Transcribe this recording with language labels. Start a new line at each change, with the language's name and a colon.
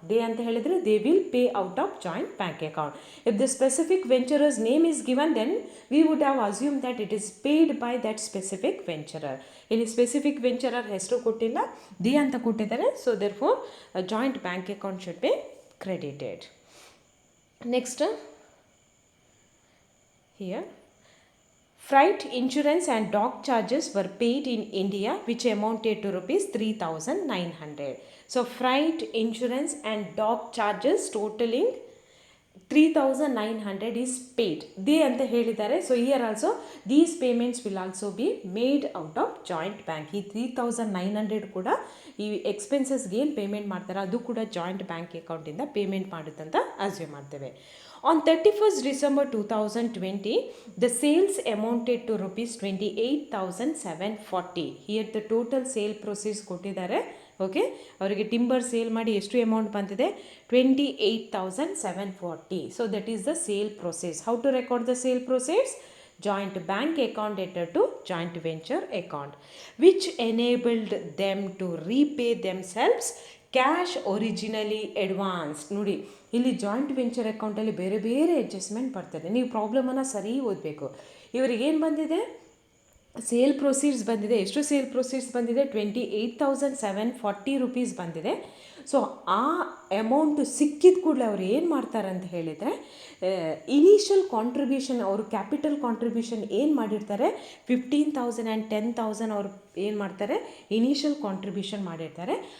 English: they
Kannada: ಅಂತ ಹೇಳಿದರೆ
English: They will pay out of joint bank account. If the specific venturer's name is given, then we would have assume that it is paid by that specific venturer.
Kannada: ಇಲ್ಲಿ specific venturer ಹೆಸರು ಕೊಟ್ಟಿಲ್ಲ, they ಅಂತ ಕೊಟ್ಟಿದ್ದಾರೆ.
English: So therefore joint bank account should be credited. Next here freight, insurance and dock charges were paid in India which amounted to rupees 3,900. So freight, insurance and dock charges totaling 3,900 is paid. They
Kannada: anta helidare.
English: So here also these payments will also be made out of joint bank.
Kannada: ಈ 3,900 ಕೂಡ ಈ ಎಕ್ಸ್ಪೆನ್ಸಸ್ಗೆ ಏನು payment ಮಾಡ್ತಾರೆ ಅದು ಕೂಡ joint bank ಅಕೌಂಟಿಂದ payment ಮಾಡುತ್ತಂತ assume ಮಾಡ್ತೇವೆ.
English: On 31st December 2020, the sales amounted to rupees 28,740. Here the total sale proceeds
Kannada: ಕೊಟ್ಟಿದ್ದಾರೆ. ಓಕೆ, ಅವರಿಗೆ ಟಿಂಬರ್ ಸೇಲ್ ಮಾಡಿ ಎಷ್ಟು ಅಮೌಂಟ್ ಬಂದಿದೆ, 28,740.
English: So that is the sale process. How to record the sale process? Joint bank account entered to joint venture account, which enabled them to repay themselves cash originally advance.
Kannada: ನೋಡಿ, ಇಲ್ಲಿ joint venture ಅಕೌಂಟಲ್ಲಿ ಬೇರೆ ಬೇರೆ adjustment ಬರ್ತದೆ. ನೀವು ಪ್ರಾಬ್ಲಮನ್ನು ಸರಿ ಓದಬೇಕು. ಇವರಿಗೇನು ಬಂದಿದೆ, ಸೇಲ್ ಪ್ರೊಸೀಡ್ಸ್ ಬಂದಿದೆ. ಎಷ್ಟು ಸೇಲ್ ಪ್ರೊಸೀಡ್ಸ್ ಬಂದಿದೆ? 28,740 ರೂಪೀಸ್ ಬಂದಿದೆ. ಸೊ ಆ ಅಮೌಂಟು ಸಿಕ್ಕಿದ ಕೂಡಲೇ ಅವ್ರು ಏನು ಮಾಡ್ತಾರೆ ಅಂತ ಹೇಳಿದರೆ, ಇನಿಷಿಯಲ್ ಕಾಂಟ್ರಿಬ್ಯೂಷನ್, ಅವರು ಕ್ಯಾಪಿಟಲ್ ಕಾಂಟ್ರಿಬ್ಯೂಷನ್ ಏನು ಮಾಡಿರ್ತಾರೆ 15,000 ಆ್ಯಂಡ್ 10,000 ಅವರು ಏನು ಮಾಡ್ತಾರೆ, ಇನಿಷಿಯಲ್ ಕಾಂಟ್ರಿಬ್ಯೂಷನ್ ಮಾಡಿರ್ತಾರೆ.